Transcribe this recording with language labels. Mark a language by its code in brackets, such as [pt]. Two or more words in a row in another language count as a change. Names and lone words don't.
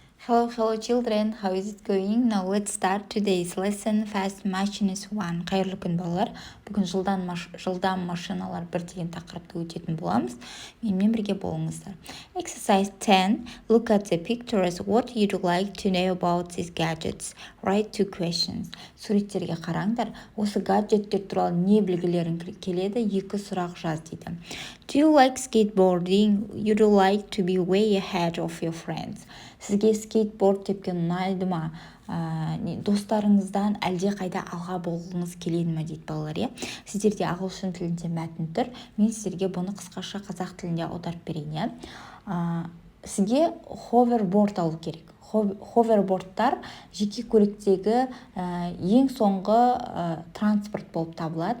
[en] Hello children, how is it going? Now let's start today's lesson. Fast Machines 1. [kk] Қайырлы күн балалар. Бүгін жылдам машиналар 1 деген тақырыпты өтетін боламыз. Менімен бірге болыңыздар. [en] Exercise 10. Look at the pictures. What you'd like to know about these gadgets? Write 2 questions. [kk] Суреттерге қараңдар. Осы гаджеттер туралы не білгілерің келеді? 2 сұрақ жаз дейді. [en] Do you like skateboarding? You'd like to be way ahead of your friends. [kk] Сізге скейтборд тепкен ұнайды ма? Достарыңыздан әлде қайда алға болғыңыз келеді ме дейді балалар, иә? Сіздерде ағылшын тілінде мәтін тұр. Мен сіздерге бұны қысқаша қазақ тілінде аударып берейін, иә? Сізге ховерборд алу керек. Ховербордтар жеке көліктегі ең соңғы транспорт болып табылады.